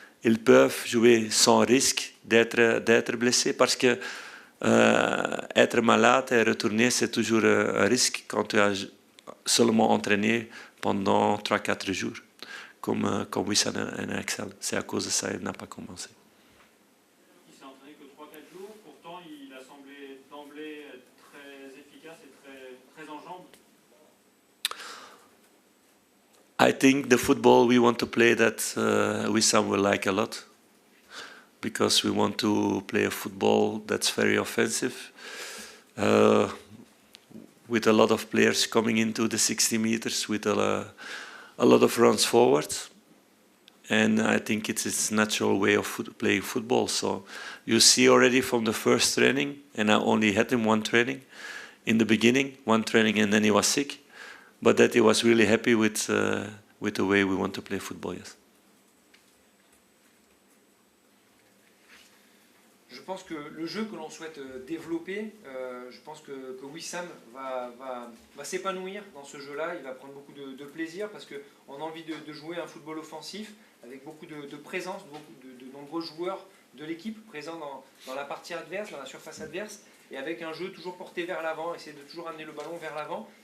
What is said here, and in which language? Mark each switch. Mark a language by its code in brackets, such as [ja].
[fr] ils peuvent jouer sans risque d'être blessés parce que être malade et retourner, c'est toujours un risque quand tu as seulement entraîné pendant 3-4 jours, comme Wissam et Axel. C'est à cause de ça qu'il n'a pas commencé. Il s'est entraîné que 3-4 jours, pourtant il a semblé d'emblée très efficace et très en jambes. [en] I think the football we want to play that Wissam will like a lot, because we want to play a football that's very offensive, with a lot of players coming into the 60 meters, with a lot of runs forward. And I think it's its natural way of playing football. So you see already from the first training, and I only had him one training in the beginning, one training, and then he was sick, but that he was really happy with the way we want to play football, yes. [fr] Je pense que le jeu que l'on souhaite développer, je pense que Wissam va s'épanouir dans ce jeu-là, il va prendre beaucoup de plaisir parce qu'on a envie de jouer un football offensif avec beaucoup de présence, de nombreux joueurs de l'équipe présents dans la partie adverse, dans la surface adverse, et avec un jeu toujours porté vers l'avant, essayer de toujours amener le ballon vers l'avant.